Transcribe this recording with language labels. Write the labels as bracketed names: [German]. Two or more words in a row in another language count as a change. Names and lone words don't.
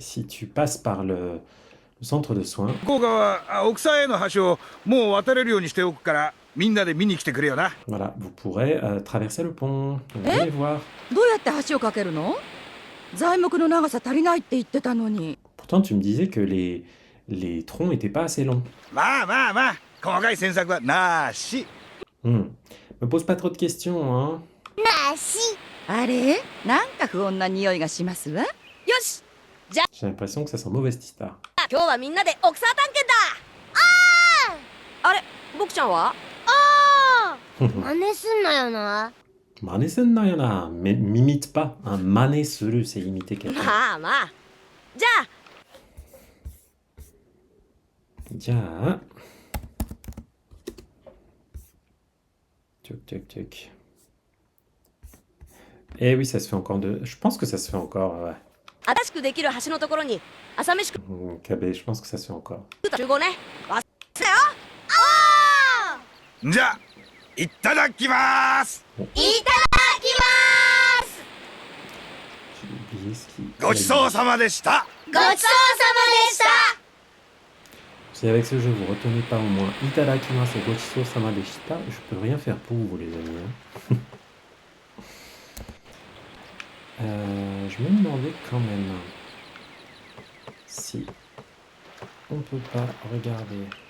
[French] Si tu passes par le centre de soins. [Japanese] 向川は奥さんへの橋をもう渡れるようにしておくからみんなで見に来てくれよな。 [French] Voilà, vous pourrez traverser le pont. Venez voir. [Japanese] どうやって橋を架けるの？材木の長さ足りないって言ってたのに。 [French] Pourtant, tu me disais que les troncs n'étaient pas assez longs. [Japanese] まあ細かい詮索はなし。 [French] Me pose pas trop de questions, hein. [Japanese] なし。あれ？なんか不穏な匂いがしますわ。よし、 [French] J'ai l'impression que ça sent mauvais cette histoire. [Japanese] 今日はみんなで奥さん探検だ。あれ、僕ちゃんは？真似すんなよな。 [French] Manesennayana, mais m'imite pas. Un [Japanese] 真似する, [French] c'est imiter quelqu'un. [Japanese] まあ。じゃあ、 [French] Tiens. Tuc. Eh oui, ça se fait encore de. Je pense que ça se fait encore, ouais. [Japanese] 新しくできる橋のところに朝飯食 Kabe, [French] je pense que ça se fait encore. [Japanese] う集合ね。忘れよ。じゃあいただきます。いただきまーす。 [French] J'ai oublié ce qui. [Japanese] ごちそうさまでした。ごちそうさまでした。 [French] Si avec ce jeu vous retenez pas au moins Itadakimasu et [Japanese] ごちそうさまでした, [French] je peux rien faire pour vous, les amis. Hein. Je me demandais quand même si on peut pas regarder.